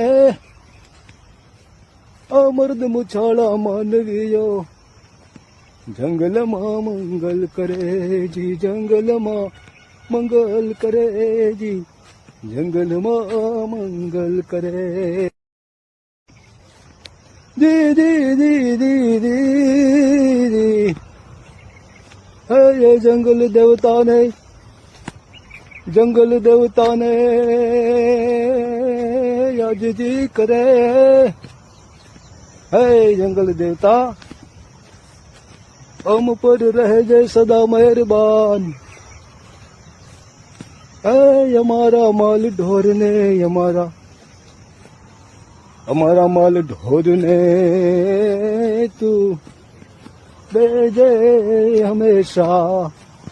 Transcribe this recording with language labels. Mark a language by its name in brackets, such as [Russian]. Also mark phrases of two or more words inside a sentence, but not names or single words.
[Gujarati] આ મર્દ મુછાળા માનવીઓ જંગલમાં મંગલ કરે જી, જંગલમાં મંગલ કરે જી, જંગલમાં મંગલ કરે દી દી દી દી દી. હે જંગલ દેવતાને યાદજી કરે. હે જંગલ દેવતા [Hindi] हम पर रह जाए सदा मेहरबान. हमारा माल ढोरने हमारा माल ढोरने तू भेजे हमेशा.